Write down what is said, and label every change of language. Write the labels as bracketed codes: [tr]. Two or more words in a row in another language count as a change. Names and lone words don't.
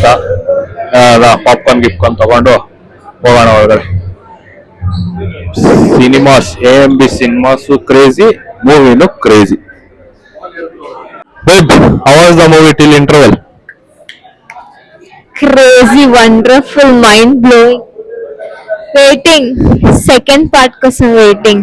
[kn] ಪಾಪ್ಕಾರ್ನ್ ಗಿಪ್ಕಾರ್ನ್ ತಗೊಂಡು ಹೋಗೋಣ ಒಳಗಡೆ. ಸಿನಿಮಾಸ್, AMB ಸಿನಿಮಾಸು ಕ್ರೇಜಿ, ಮೂವಿನು ಕ್ರೇಜಿ. [en] How was the movie till interval? Crazy wonderful mind blowing. Waiting second part కోసం waiting.